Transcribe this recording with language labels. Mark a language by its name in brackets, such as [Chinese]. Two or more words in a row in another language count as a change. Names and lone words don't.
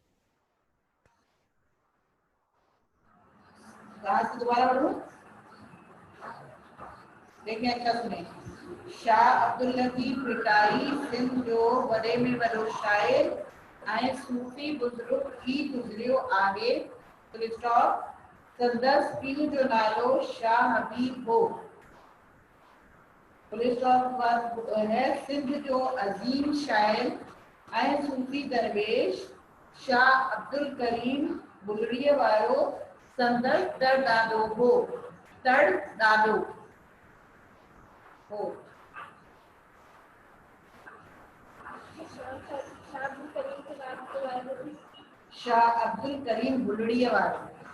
[Hindi] कहाँ से दोबारा पढ़ूं? देखिए अच्छा सुने। [Sindhi] शाह अब्दुल लतीफ भिटाई सिंध जो वॾे में वॾो शाइर ऐं सूफी बुज़ुर्ग थी गुज़रियो आहे। [English] full stop. [Sindhi] संदस पीउ जो नालो शाह हबीब हो। [English] full stop [Hindi] के बाद है [Sindhi] सिंध जो अजीम शाइर ऐं सूफी दरवेश शाह अब्दुल करीम गुज़रिए वारो संदस दरदादो हो। तड़ डालो हो। शाह अब्दुल करीम बुलड़िया वारो।